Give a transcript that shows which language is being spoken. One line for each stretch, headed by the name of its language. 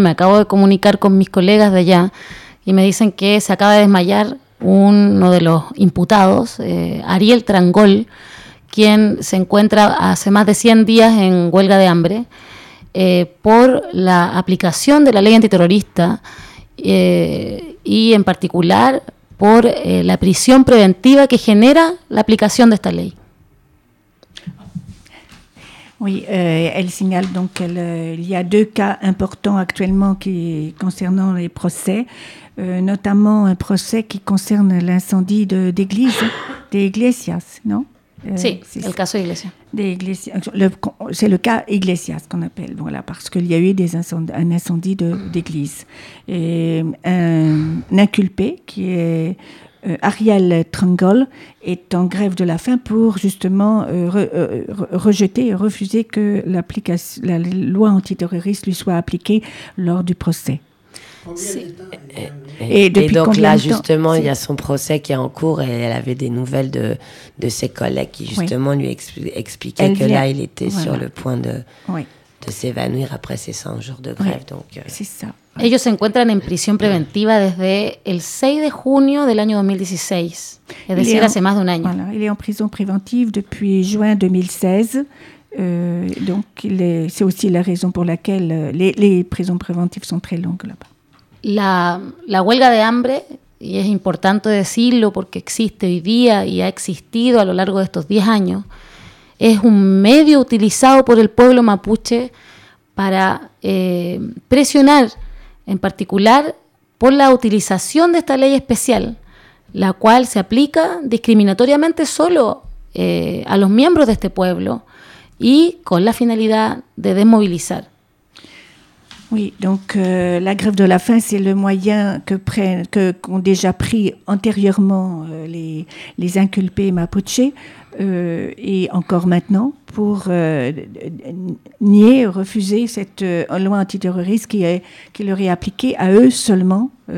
Spanish: Me acabo de comunicar con mis colegas de allá y me dicen que se acaba de desmayar uno de los imputados, Ariel Trangol, quien se encuentra hace más de 100 días en huelga de hambre por la aplicación de la ley antiterrorista y en particular por la prisión preventiva que genera la aplicación de esta ley.
French: Oui, elle signale donc qu'il y a deux cas importants actuellement qui concernant les procès, notamment un procès qui concerne l'incendie d'église, d'Iglesias, non? C'est le cas Iglesias qu'on appelle, voilà, parce qu'il y a eu un incendie d'église. Et un inculpé qui est Ariel Trangol est en grève de la faim pour justement refuser que la loi antiterroriste lui soit appliquée lors du procès. Et donc là justement, il y a son procès qui est en cours et elle avait des nouvelles de ses collègues qui justement lui expliquaient que là il était sur le point de s'évanouir après ses 100 jours de grève.
Spanish: Ellos se encuentran en prisión preventiva desde el 6 de junio del año 2016, es decir, hace más de un año.
French: Voilà, il est en prison préventive depuis juin 2016. C'est aussi la raison pour laquelle les prisons préventives sont très longues là-bas.
Spanish: La huelga de hambre, y es importante decirlo porque existe hoy día y ha existido a lo largo de estos 10 años, es un medio utilizado por el pueblo mapuche para presionar, en particular por la utilización de esta ley especial, la cual se aplica discriminatoriamente solo a los miembros de este pueblo y con la finalidad de desmovilizar.
French: Oui, donc la grève de la faim, c'est le moyen qu'ont déjà pris antérieurement les inculpés mapuche et encore maintenant pour nier, refuser cette loi antiterroriste qui leur est appliquée à eux seulement.